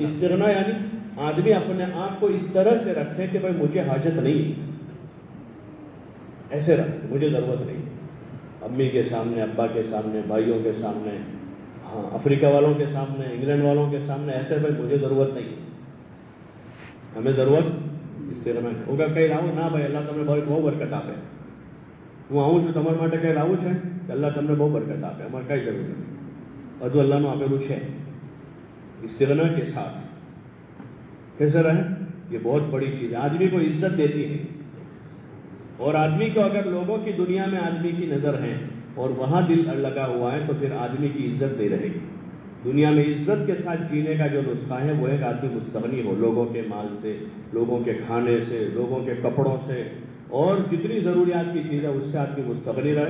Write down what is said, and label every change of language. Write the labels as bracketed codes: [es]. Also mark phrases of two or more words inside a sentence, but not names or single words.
[ur] استغنا یعنی آدمی اپنے آپ کو اس طرح سے رکھے کہ بھائی مجھے حاجت نہیں, ایسے رکھے, مجھے ضرورت نہیں. امی کے سامنے, ابا کے سامنے, بھائیوں کے سامنے, ہاں افریقہ والوں کے سامنے, انگلینڈ والوں کے سامنے, ایسے بھائی مجھے ضرورت نہیں, ہمیں ضرورت استغنا ہے. ہوگا کہیں لاؤ نہ بھائی اللہ تمہیں بہت برکت [gu] આપે, હું આવું છું તમારા માટે કંઈ લાવું છે કે અલ્લાહ તમને બહુ બરકત આપે, અમારે કઈ જરૂર નથી, બધું અલ્લાહનું આપેલું છે. [ur] استغنا کے ساتھ کیسے رہیں, یہ بہت بڑی چیز ہے, آدمی کو عزت دیتی ہے. اور آدمی کو اگر لوگوں کی دنیا میں آدمی کی نظر ہے اور وہاں دل لگا ہوا ہے تو پھر آدمی کی عزت نہیں رہے گی. دنیا میں عزت کے ساتھ جینے کا جو نسخہ ہے وہ ایک آدمی مستغنی ہو, لوگوں کے مال سے, لوگوں کے کھانے سے, لوگوں کے کپڑوں سے, اور جتنی ضروریات کی چیز ہے اس سے آدمی مستغنی رہے.